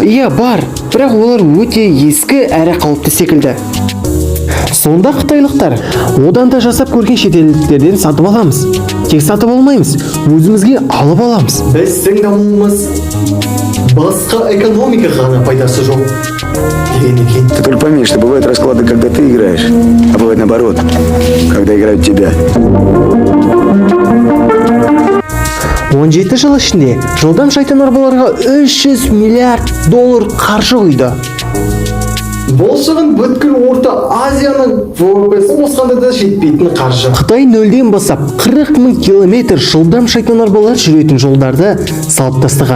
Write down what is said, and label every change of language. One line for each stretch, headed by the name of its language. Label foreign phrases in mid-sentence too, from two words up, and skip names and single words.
Kazakh: Иә, бар, бірақ олар өте ескі әрі қауіпті секілді. Сонда қытайлықтар одан да жасап көрген шетелдіктерден сатып аламыз. Тек сатып алмаймыз, өзімізге алып аламыз. Біздің дамуымыз басқа экономикаға ғана пайдасы жоқ деген екен.
Russian: Ты только пойми, что бывают расклады, когда ты играешь, а бывает наоборот, когда играют тебя.
Kazakh: 17 жыл ішінде жылдам шайтан арбаларға 300 миллиард доллар қаржы құйды. Бұл шығын бүткіл Орта Азияның ВВП-сін қосқанда да жетпейтін қаржы. Қытай нөлден бастап 40 000 километр жылдам шайтан арбалар жүретін жолдарды салып тастаған.